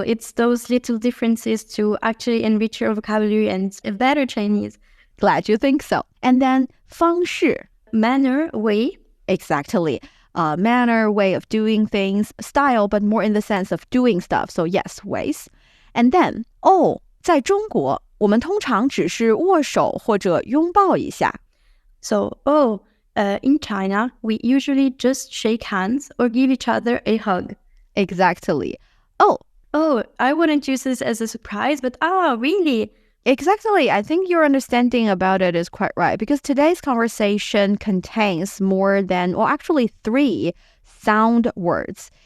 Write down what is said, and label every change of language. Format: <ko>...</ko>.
<en>It's those little differences to actually enrich your vocabulary and better Chinese. Glad you think so. And then 方式, manner, way. Exactly. Manner, way of doing things, style, but more in the sense of doing stuff. So yes, ways. And then,</en> <zh>在中国, 我们通常只是握手或者拥抱一下.</zh> <en>So, in China, we usually just shake hands or give each other a hug. Exactly. I wouldn't use this as a surprise, but really? Exactly. I think your understanding about it is quite right because today's conversation contains more than, actually 3 sound words.</en>